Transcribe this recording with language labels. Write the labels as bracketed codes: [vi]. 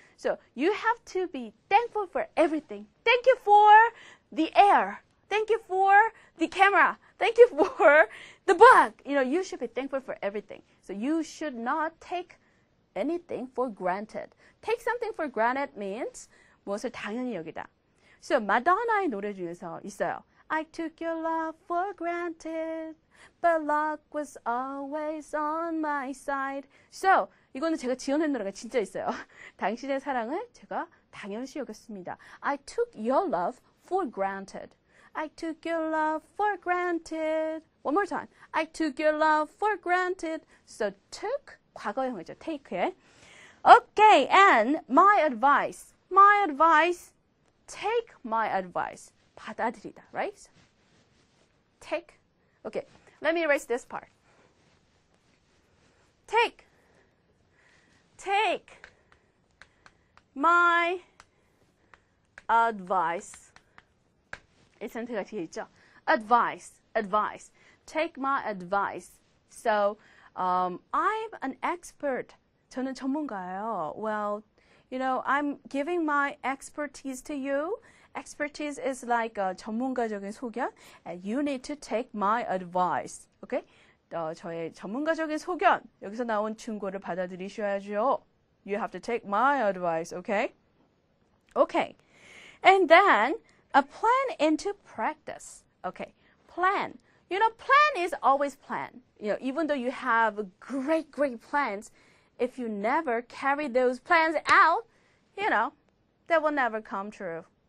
[en] So you have to be thankful for everything. Thank you for the air. Thank you for the camera. Thank you for the book. You should be thankful for everything. So you should not take anything for granted. Take something for granted means [ko] 무엇을 당연히 여기다. So 마돈나의 노래 중에서 있어요. [en] I took your love for granted, but luck was always on my side. [ko] So 이거는 제가 지어낸 노래가 진짜 있어요. 당신의 사랑을 제가 당연시 여겼습니다. [en] I took your love for granted. I took your love for granted. One more time. I took your love for granted. So took 과거형이죠. take에. Okay, and my advice. My advice. Take my advice. [ko] 받아들이다, right? [en] Take. Okay, let me erase this part. Take my advice. [ko] 이 상태가 뒤에 있죠. [en] Advice. Take my advice. So, I'm an expert. [ko] 저는 전문가예요. [en] Well, I'm giving my expertise to you. Expertise is like [ko] 전문가적인 소견. [en] And you need to take my advice. [ko] Okay? 저의 전문가적인 소견. 여기서 나온 충고를 받아들이셔야죠. [en] You have to take my advice. Okay? Okay. And then, a plan into practice. Okay. Plan. Plan is always plan. Even though you have great plans, if you never carry those plans out, that will never come true.